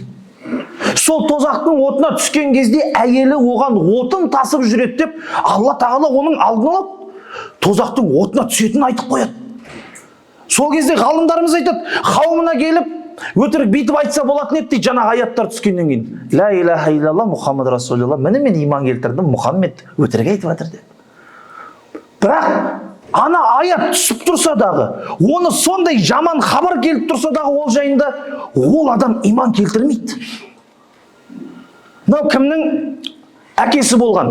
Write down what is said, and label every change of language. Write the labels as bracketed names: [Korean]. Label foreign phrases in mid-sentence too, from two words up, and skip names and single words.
[Kazakh] Сол тозақтың отына түскен кезде әйелі оған отын тасып жүреді деп, Алла тағала оның алдын алып, тозақтың отына түсетінін айтып қояды. Сол кезде ғалымдарымыз айтады, қауымына келіп, өтірік бүйтіп айтса болатын еді дейді, жаңағы аяттар түскеннен кейін. [Arabic] لا إله إلا الله محمد رسول الله. [Kazakh] Міне мен иман келтірдім, Мұхаммед өтірік айтып жатыр деп. Бірақ ана аят түсіп тұрса дағы, оны сондай жаман хабар келіп тұрса дағы ол жайында, ол адам иман келтірмейді. Мынау кімнің әкесі болған?